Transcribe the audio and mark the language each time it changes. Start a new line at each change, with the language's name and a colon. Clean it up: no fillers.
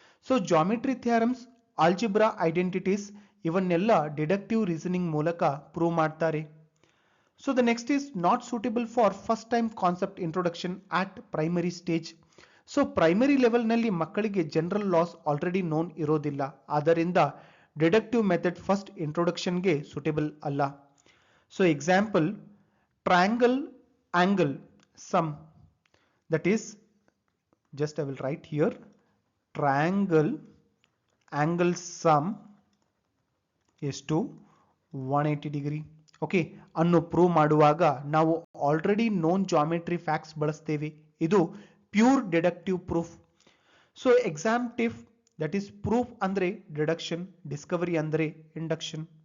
Kannada: So geometry theorems, algebra identities ಇವನ್ನೆಲ್ಲ deductive reasoning ಮೂಲಕ prove ಮಾಡ್ತಾರೆ.
English: So the next is not suitable for first time concept introduction at primary stage.
Kannada: So primary ಲೆವೆಲ್ನಲ್ಲಿ ಮಕ್ಕಳಿಗೆ general loss already non ಇರೋದಿಲ್ಲ, ಆದ್ದರಿಂದ deductive method first ಇಂಟ್ರೊಡಕ್ಷನ್ಗೆ suitable ಅಲ್ಲ.
English: So example, triangle angle sum, that is, just I will write here, triangle angle sum is to 180 degree.
Kannada: Okay, ಅನ್ನು prove ಮಾಡುವಾಗ ನಾವು already non geometry facts ಬಳಸ್ತೇವೆ. ಇದು pure deductive proof.
English: so exam tip, that is
Kannada: proof ಅಂದ್ರೆ deduction, Discovery ಅಂದ್ರೆ induction.